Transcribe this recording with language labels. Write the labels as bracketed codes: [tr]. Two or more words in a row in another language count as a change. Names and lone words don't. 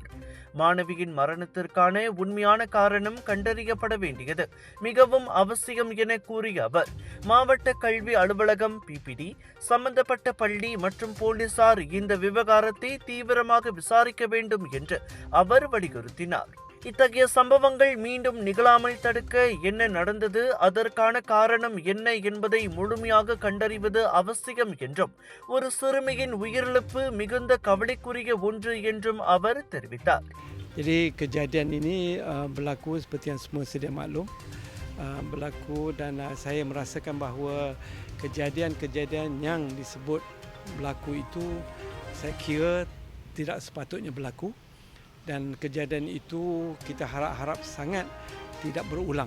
[ta] மாணவியின் மரணத்திற்கான உண்மையான காரணம் கண்டறியப்பட வேண்டியது மிகவும் அவசியம் என கூறிய அவர், மாவட்ட கல்வி அலுவலகம் PPD, சம்பந்தப்பட்ட பள்ளி மற்றும் போலீசார் இந்த விவகாரத்தை தீவிரமாக விசாரிக்க வேண்டும் என்று அவர் வலியுறுத்தினார். இத்தகைய சம்பவங்கள் மீண்டும் நிகழாமல் தடுக்க என்ன நடந்தது, அதற்கான காரணம் என்ன என்பதை முழுமையாக கண்டறிவது அவசியம் என்றும், ஒரு சிறுமியின் உயிரிழப்பு மிகுந்த கவலைக்குரிய ஒன்று என்றும் அவர் தெரிவித்தார். [ms] Jadi kejadian ini berlaku seperti yang semua sedia maklum, berlaku dan saya merasakan bahawa kejadian-kejadian yang disebut berlaku itu saya kira tidak sepatutnya berlaku. Dan kejadian itu kita harap-harap sangat tidak berulang.